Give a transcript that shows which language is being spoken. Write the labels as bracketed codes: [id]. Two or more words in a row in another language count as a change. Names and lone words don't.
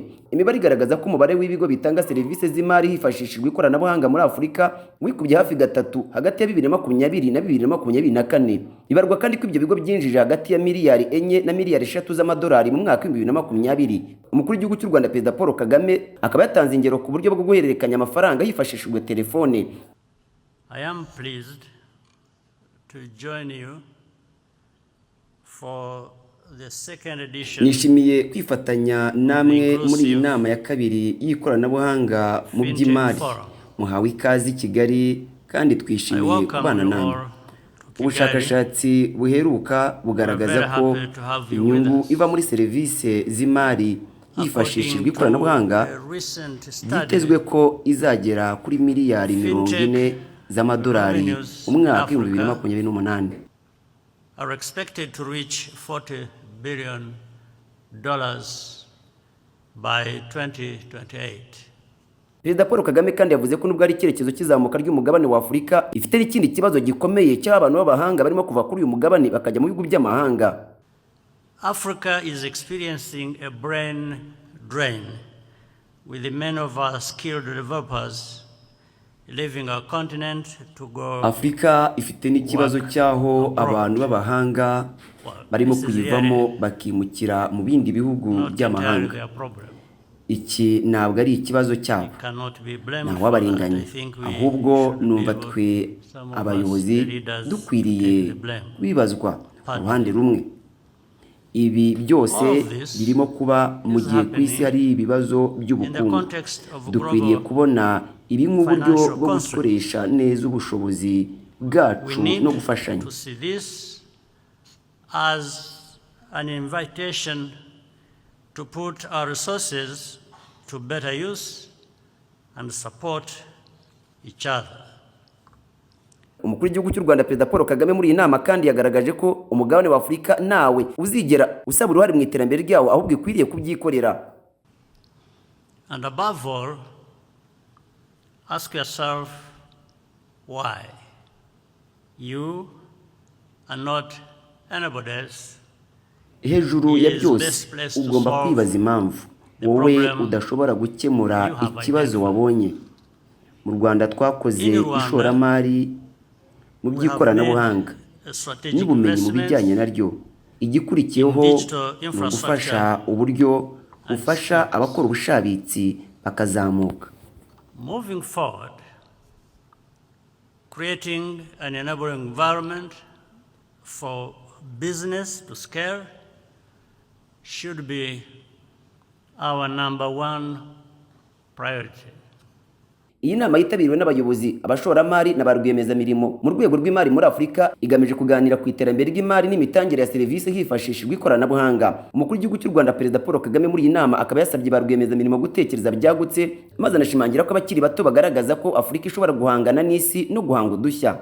[rw] Imibare igaragaza ko umubare w'ibigo bitanga serivisi z'imari hifashishijwe ikoranabuhanga muri Afurika wikubye hafi gatatu hagati ya 2020 na 2024. Ibarwa kandi ko ibyo bigo byinjije hagati ya miliyari 4 na miliyari 3 z'amadolari mu mwaka wa 2020. Umukuru w'igihugu cy'u Rwanda Perezida Paul Kagame akaba yatanze ingero ku buryo bwo guhererekanya amafaranga hifashishijwe telefone. [en] I am pleased to join you for the second edition. [rw] Nishimiye kwifatanya namwe muri iyi nama ya kabiri y'ikoranabuhanga mu by'imari. Muhawe ikaze Kigali kandi twishimiye kubana namwe. Ubushakashatsi buheruka bugaragaza ko inyungu iva muri serivisi z'imari hifashishijwe ikoranabuhanga byitezwe ko izagera kuri miliyari 40 z'amadolari mu mwaka wa 2028. [en] Are expected to reach $40 billion by 2028. [rw] Perezida Paul Kagame kandi yavuze ko nubwo ari icyerekezo cy'izamuka ry'umugabane wa Afurika ifite n'ikindi kibazo gikomeye cy'abantu b'abahanga barimo kuva kuri uyu mugabane bakajya mu bihugu by'amahanga. [en] Africa is experiencing a brain drain with many of our skilled developers leaving our continent to go. [rw] Afrika ifite n'ikibazo cyaho abantu b'abahanga barimo kuyivamo bakimukira mu bindi bihugu by'amahanga. Iki ntabwo ari ikibazo cyabo, nta wabarenganya, ahubwo numva twe abayobozi dukwiriye bibazwa uruhande rumwe. Ibi byose birimo kuba mu gihe ku isi hari ibibazo by'ubukungu. Dukwiriye kubona ibi nk'uburyo bwo gukoresha neza ubushobozi bwacu no gufashanya. [en] As an invitation to put our resources to better use and support each other. [rw] Umukuru w'igihugu cy'u Rwanda Perezida Paul Kagame muri iyi nama kandi yagaragaje ko umugabane wa Afurika nawe uzigera usaba uruhare mu iterambere ryawo ahubwo ikwiriye kubyikorera. [en] And above all, ask yourself why you are not anybody else. [rw] Hejuru ya byose ugomba kwibaza impamvu wowe udashobora gukemura ikibazo wabonye. Mu Rwanda twakoze ishoramari mu by'ikoranabuhanga n'ubumenyi mu bijyanye naryo. Igikurikiyeho ni gufasha uburyo bufasha abakora ubushabitsi bakazamuka. [en] Moving forward, creating an enabling environment for business to scale should be our number one priority. [rw] Iyi nama yitabiriwe n'abayobozi, abashoramari na ba rwiyemezamirimo mu rwego rw'imari muri Afurika igamije kuganira ku iterambere ry'imari n'imitangire ya serivisi hifashishijwe ikoranabuhanga. Umukuru w'igihugu cy'u Rwanda Perezida Paul Kagame muri iyi nama akaba yasabye ba rwiyemezamirimo gutekereza byagutse, maze anashimangira ko abakiri bato bagaragaza ko Afurika ishobora guhangana n'isi no guhanga udushya.